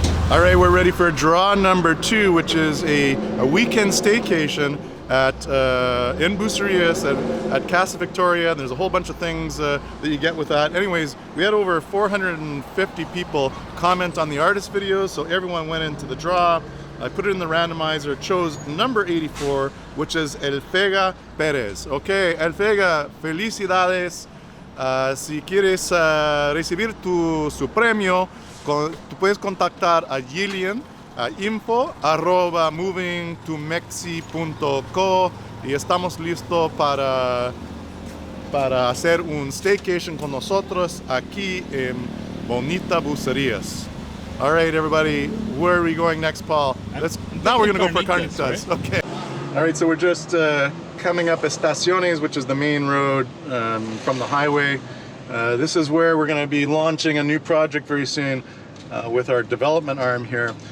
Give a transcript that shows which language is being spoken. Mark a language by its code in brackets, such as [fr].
[en] All right, we're ready for draw number 2, which is a weekend staycation at in Bucerias at Casa Victoria. There's a whole bunch of things that you get with that. Anyways, we had over 450 people comment on the artist videos, so everyone went into the draw. I put it in the randomizer, chose number 84, which is Elfega Perez. [es] Okay, Elfega, felicidades. Si quieres recibir su premio, tú puedes contactar a Gillian a info@movingtomexi.co y estamos listos para hacer un staycation con nosotros aquí en Bonita Bucerias. [en] All right, everybody, where are we going next, Paul? Now we're going to go for carnitas. Right? Okay. All right, so we're just coming up Estaciones, which is the main road from the highway. This is where we're going to be launching a new project very soon with our development arm here.